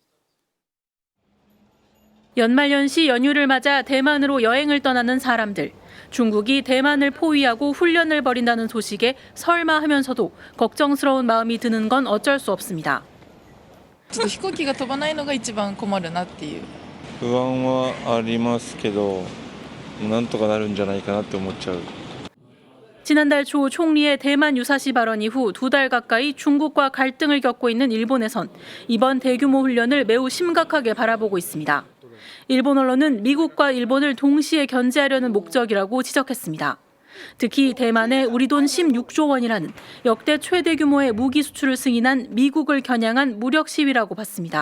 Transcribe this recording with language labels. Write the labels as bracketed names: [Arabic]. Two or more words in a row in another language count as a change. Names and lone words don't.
[Korean] 연말연시 연휴를 맞아 대만으로 여행을 떠나는 사람들. 중국이 대만을 포위하고 훈련을 벌인다는 소식에 설마하면서도 걱정스러운 마음이 드는 건 어쩔 수 없습니다. [Japanese] 飛行機が飛ばないのが一番困るなっていう不安はありますけど、なんとかなるんじゃないかなって思っちゃう。 [Korean] 지난달 초 총리의 대만 유사시 발언 이후 2달 가까이 중국과 갈등을 겪고 있는 일본에선 이번 대규모 훈련을 매우 심각하게 바라보고 있습니다. 일본 언론은 미국과 일본을 동시에 견제하려는 목적이라고 지적했습니다. 특히 대만에 우리 돈 16조 원이라는 역대 최대 규모의 무기 수출을 승인한 미국을 겨냥한 무력 시위라고 봤습니다.